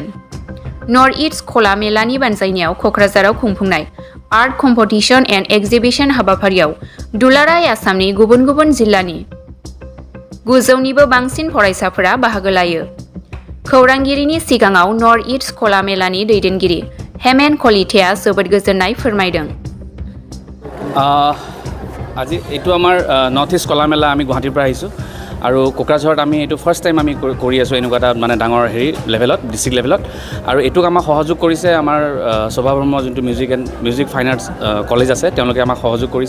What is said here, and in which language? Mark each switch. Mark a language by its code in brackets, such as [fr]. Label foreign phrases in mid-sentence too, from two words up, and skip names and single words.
[brx] नर्थ इस्ट कला मेलानि बानजायनायाव क'क्राझाराव खुंफुंनाय [en] art competition and exhibition [brx] हाबाफारियाव दुलाराय आसामनि गुबुन जिल्लानि 900निबो बांसिन फरायसाफोरा बाहागो लायो। खौरांगिरिनि सिगाङाव नर्थ इस्ट कला मेलानि दैदेनगिरि हेमेन कलिताया जोबोद गोजोननाय फोरमायदों। [as] আজি এইটো আমাৰ নৰ্থ ইষ্ট কলা মেলা আমি গুৱাহাটীৰ পৰা আহিছোঁ আৰু কোকৰাঝাৰত আমি এইটো [en] first time [as] আমি কৰি আছোঁ এনেকুৱা এটা মানে ডাঙৰ লেভেলত [en] district level [as] আৰু এইটোক আমাক সহযোগ কৰিছে আমাৰ শোভা ব্ৰহ্ম যোনটো মিউজিক ফাইন আৰ্টছ কলেজ আছে তেওঁলোকে আমাক সহযোগ কৰিছে।